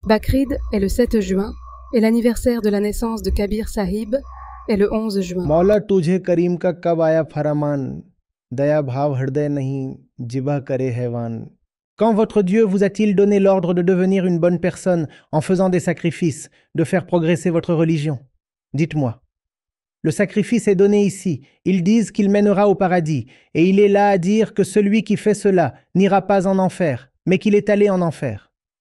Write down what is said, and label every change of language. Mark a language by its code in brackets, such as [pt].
[fr] Bakrid est le 7 juin et l'anniversaire de la naissance de Kabir Sahib est le 11 juin. [hi] मौला तुझे करीम का कब आया फरमान, दया भाव हृदय नहीं जिबा करे हैवान. [fr] Quand votre Dieu vous a-t-il donné l'ordre de devenir une bonne personne en faisant des sacrifices, de faire progresser votre religion? Dites-moi. Le sacrifice est donné ici. Ils disent qu'il mènera au paradis. Et il est là à dire que celui qui fait cela n'ira pas en enfer, mais qu'il est allé en enfer.